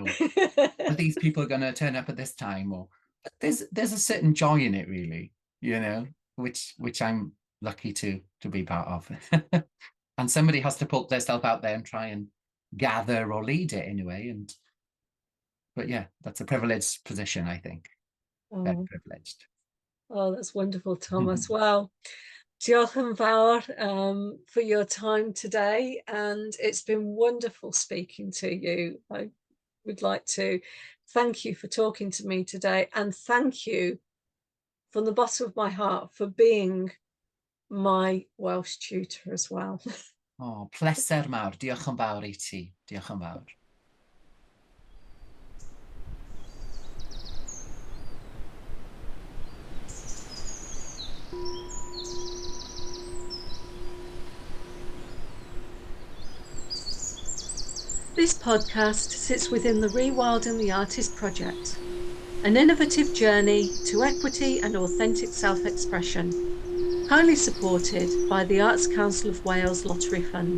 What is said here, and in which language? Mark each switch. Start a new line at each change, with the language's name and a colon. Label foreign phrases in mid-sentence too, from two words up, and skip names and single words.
English: Or are these people going to turn up at this time? Or there's a certain joy in it, really, which I'm lucky to be part of. And somebody has to put themselves out there and try and gather or lead it anyway. But yeah, that's a privileged position, I think. Very privileged. Oh, that's wonderful, Thomas. Wow.
Welsh: Diolch yn fawr
English: for your time today, and it's been wonderful speaking to you. I would like to thank you for talking to me today, and thank you from the bottom of my heart for being my Welsh tutor as well.
Welsh: Oh, pleser mawr. Diolch yn fawr i ti. Diolch yn fawr.
English: This podcast sits within the Rewilding the Artist project, an innovative journey to equity and authentic self-expression, highly supported by the Arts Council of Wales Lottery Fund.